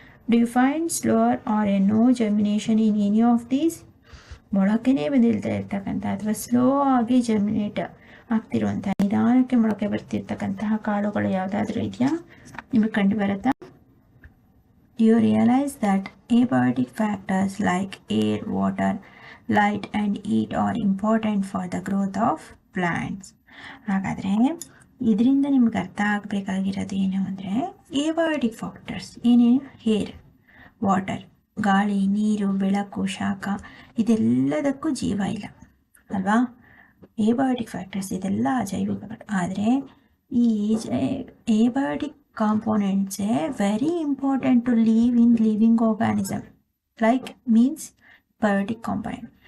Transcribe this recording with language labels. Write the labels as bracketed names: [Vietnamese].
[English] Do you find slower or a no germination in any of these? [Kannada] ಮೊಳಕೆನೇ ಬಂದಿಲ್ತಾ ಇರ್ತಕ್ಕಂಥ ಅಥವಾ slow ಆಗಿ germinate ಆಗ್ತಿರುವಂಥ, ನಿಧಾನಕ್ಕೆ ಮೊಳಕೆ ಬರ್ತಿರ್ತಕ್ಕಂತಹ ಕಾಳುಗಳು ಯಾವುದಾದ್ರೂ ಇದೆಯಾ? ನಿಮಗೆ ಕಂಡು ಬರುತ್ತಾ? [English] You realize that abiotic factors like air, water, light and heat are important for the growth of plants. [Kannada] ಹಾಗಾದರೆ ಇದರಿಂದ ನಿಮ್ಗೆ ಅರ್ಥ ಆಗಬೇಕಾಗಿರೋದು ಏನು ಅಂದರೆ, ಏಬಯೋಟಿಕ್ ಫ್ಯಾಕ್ಟರ್ಸ್ ಏನೇನು? ಏರ್, ವಾಟರ್, ಗಾಳಿ, ನೀರು, ಬೆಳಕು, ಶಾಖ, ಇದೆಲ್ಲದಕ್ಕೂ ಜೀವ ಇಲ್ಲ ಅಲ್ವಾ? ಏಬಯೋಟಿಕ್ ಫ್ಯಾಕ್ಟರ್ಸ್ ಇದೆಲ್ಲ ಜೈವಿಕಗಳು. ಆದರೆ ಈ abiotic [English] components very important to live in living organism, like means biotic component.